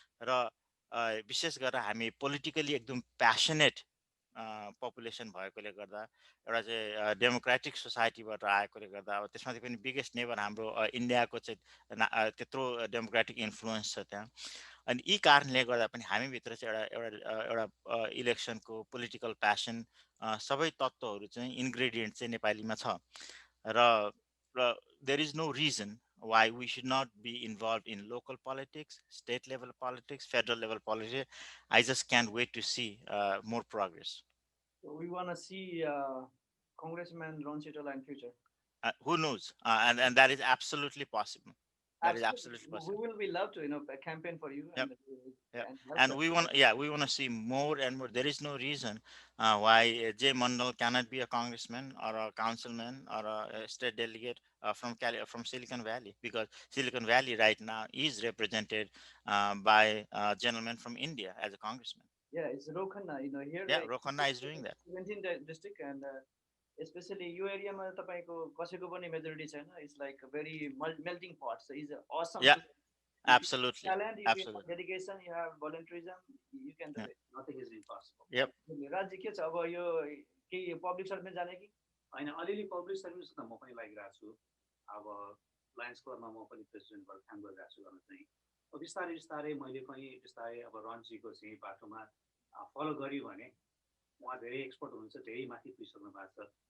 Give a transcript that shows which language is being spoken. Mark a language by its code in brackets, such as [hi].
[ne] र विशेष गरेर हामी पोलिटिकली एकदम प्यासनेट पपुलेसन भएकोले गर्दा, एउटा चाहिँ डेमोक्रेटिक सोसाइटीबाट आएकोले गर्दा, अब त्यसमाथि पनि बिगेस्ट नेबर हाम्रो इन्डियाको चाहिँ त्यत्रो डेमोक्रेटिक इन्फ्लुएन्स छ त्यहाँ। अनि यी कारणले गर्दा पनि हामीभित्र चाहिँ एउटा इलेक्सनको पोलिटिकल प्यासन सबै तत्त्वहरू चाहिँ इन्ग्रेडियन्ट चाहिँ नेपालीमा छ। [en] र there is no reason why we should not be involved in local politics, state level politics, federal level politics. I just can't wait to see more progress. So we want to see Congressman Ron Chitola in future. Who knows? And that is absolutely possible. That is absolutely We possible. will be love to campaign for you. Yep. And, And we want to see more and more. There is no reason why Jay Mandal cannot be a congressman or a councilman or a state delegate from Silicon Valley, because Silicon Valley right now is represented by a gentleman from India as a congressman. Yeah, it's Rokhanna, here. Yeah, Rokhanna is doing that. 17th district, and especially your area [ne] ma tapaiko kaseko pani majority chaina. [en] It's like a very melting pot. So it's awesome. Yeah, absolutely. Talent, you Absolutely. have dedication, you have volunteerism, you can do Yeah. it. Nothing is impossible. Yep. [ne] Rajji के छ अब यो के public service जाने कि हैन, अलिअलि public service त म पनि लागिरहेको छु। अब लायन्स क्लबमा म पनि प्रेसिडेन्ट भएर काम गरिरहेको छु गर्न चाहिँ। अब बिस्तारै बिस्तारै मैले पनि बिस्तारै अब रनजीको चाहिँ बाटोमा फलो गर्यो भने उहाँ धेरै एक्सपर्ट हुनुहुन्छ, धेरै माथि पुगिसक्नु भएको छ।